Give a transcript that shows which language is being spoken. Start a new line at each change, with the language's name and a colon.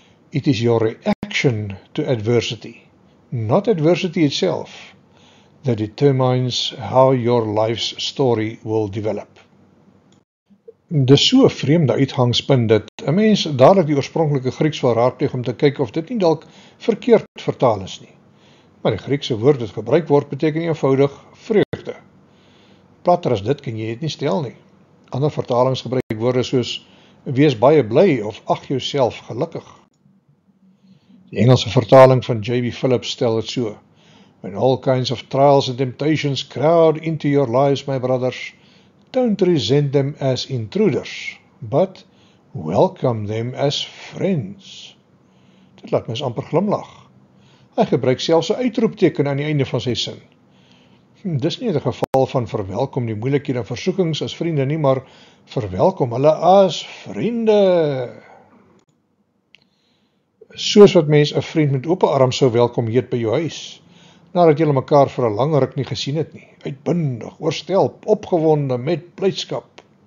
English: It is your reaction to adversity, not adversity itself, that determines how your life's story will develop.
Afrikaans: Dis so 'n vreemde uitgangspunt dat 'n mens dadelik die oorspronklike Grieks wil raadpleeg om te kyk of dit nie dalk verkeerd vertaal is nie. Maar die Griekse woord wat gebruik word beteken eenvoudig vreugde. Platter as dit kan jy dit nie stel nie. Ander vertalings gebruik woorde soos wees baie bly of ag jouself gelukkig. Die Engelse vertaling van J.B.
English: Phillips
Afrikaans: stel dit so:
English: When all kinds of trials and temptations crowd into your lives, my brothers, don't resent them as intruders, but welcome them as friends.
Afrikaans: Dit laat mens amper glimlag. Hy gebruik selfs 'n uitroepteken aan die einde van sy sin. Dis nie 'n geval van verwelkom die moeilikhede en versoekings as vriende nie, maar verwelkom hulle as vriende. Soos wat mens 'n vriend met oop arms sou welkom heet by jou huis, nadat julle mekaar vir 'n lang ruk nie gesien het nie, uitbundig, oorstelp, opgewonde, met blydskap.